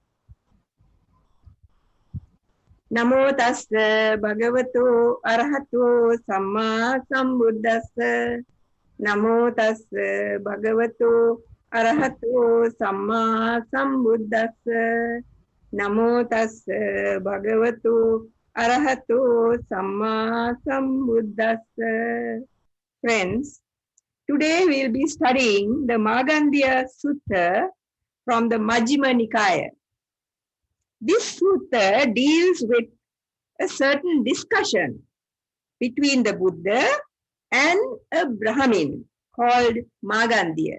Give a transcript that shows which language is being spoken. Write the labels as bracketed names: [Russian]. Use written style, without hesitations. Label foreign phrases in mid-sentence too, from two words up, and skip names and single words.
[Pali] Namo tassa bhagavato arahato samma sambuddhassa. Namo tassa bhagavato arahato samma sambuddhassa. Namo tassa bhagavato arahato samma sambuddhassa. [English] Friends, today we'll be studying the Magandiya Sutta from the Majjhima Nikaya. This sutta deals with a certain discussion between the Buddha and a Brahmin called Magandiya.